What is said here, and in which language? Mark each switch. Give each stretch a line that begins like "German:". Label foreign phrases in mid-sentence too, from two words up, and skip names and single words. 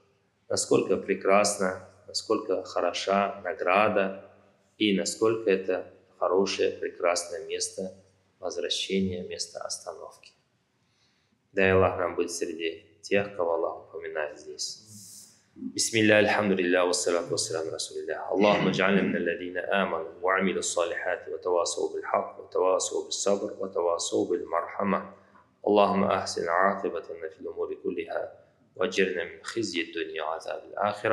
Russian: Насколько прекрасна, насколько хороша награда и насколько это хорошее, прекрасное место возвращения, место остановки. Дай Аллах нам быть среди тех, кого Аллах упоминает здесь.
Arabic: بسم الله الحمد لله والصلاة والسلام على رسول الله. اللهم اجعلنا من الذين آمنوا وعملوا الصالحات وتواصوا بالحق وتواصوا بالصبر وتواصوا بالمرحمة. اللهم أحسن عاقبتنا في الأمور كلها وأجرنا من خزي الدنيا وعذاب الآخرة.